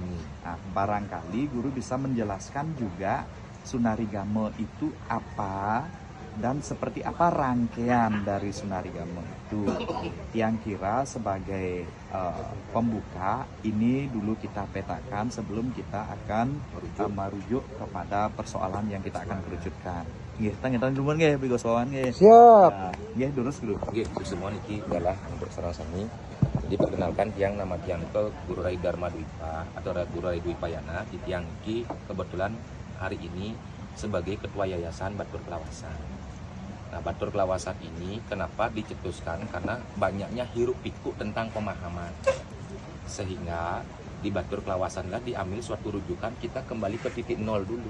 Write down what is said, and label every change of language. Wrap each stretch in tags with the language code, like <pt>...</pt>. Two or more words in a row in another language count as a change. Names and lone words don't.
<id>Nah, barangkali guru bisa menjelaskan juga Sunarigama itu apa dan seperti apa rangkaian dari Sunarigama itu. Yang kira sebagai pembuka ini dulu kita petakan sebelum kita akan merujuk kepada persoalan yang kita akan kerucutkan. Nggih, tangan dulu nggih bigo sowan nggih. Siap. Nggih, durus dulu. Nggih, semua niki adalah untuk sareng-sami. Jadi perkenalkan tiang nama tiang itu Guru Rai Dharma Dwipa atau Guru Rai Dwipayana. Di tiang niki kebetulan hari ini sebagai ketua yayasan Batur Kelawasan. Nah, Batur Kelawasan ini kenapa dicetuskan? Karena banyaknya hiruk pikuk tentang pemahaman. Sehingga di Batur Kelawasan lah diambil suatu rujukan, kita kembali ke titik nol dulu.</id>